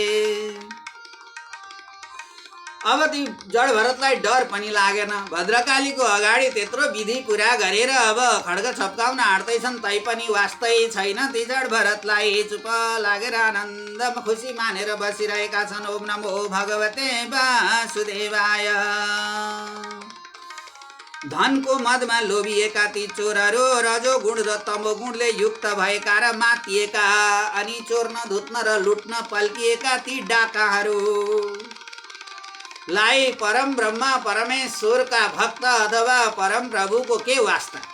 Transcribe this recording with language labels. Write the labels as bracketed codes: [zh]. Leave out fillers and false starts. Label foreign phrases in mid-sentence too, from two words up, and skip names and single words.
[ne] अब ती जड भरतलाई डर पनि लागेन। भद्रकालीको अगाडि त्यत्रो विधि पुरा गरेर अब खड्ग छप्काउन आँट्दैछन्, तैपनि वास्तै छैन। ती जड भरतलाई चुप लागेर आनन्दमा खुसी मानेर बसिरहेका छन्। [sa] ओम नमो भगवते वासुदेवाय। [ne] धनको मदमा लोभिएका ती चोरहरू रजो गुण र तमो गुणले युक्त भएका र मातिएका, अनि चोर्न धुत्न र लुट्न पल्किएका ती डाकाहरू लाई परम ब्रह्मा परमेश्वरका भक्त अथवा परम प्रभुको के वास्ता।